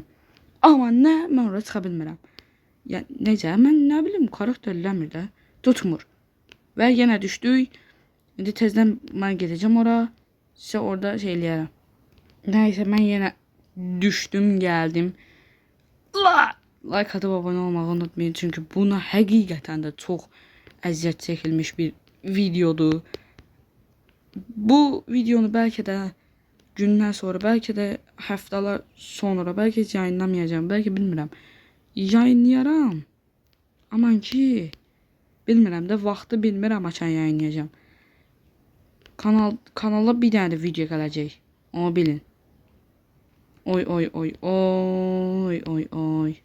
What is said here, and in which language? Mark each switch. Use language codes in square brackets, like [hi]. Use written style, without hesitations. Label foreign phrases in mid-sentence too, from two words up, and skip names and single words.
[az] Amma nə, mən ora çıxa bilmirəm. Yəni necə? Mən nə bilim, karakterləmir də, tutmur. Və yenə düşdük. İndi tezdən mən gedəcəm ora. Sizə orada şey eləyərəm. Nəysə, mən yenə düşdüm, gəldim. [tr] Like atıp abone olmayı unutmayın. [az] Çünkü buna həqiqətən də çox əziyyət çəkilmiş bir videodur. Bu videonu belki de gündən sonra, belki de həftələr sonra, belki heç yayınlamayacağım, belki bilmirəm. Yayınlayaram. Aman ki, bilmirəm də, vaxtı bilmirəm açan yayınlayacağım. Kanala bir dənə də video gələcək. Onu bilin. Oy.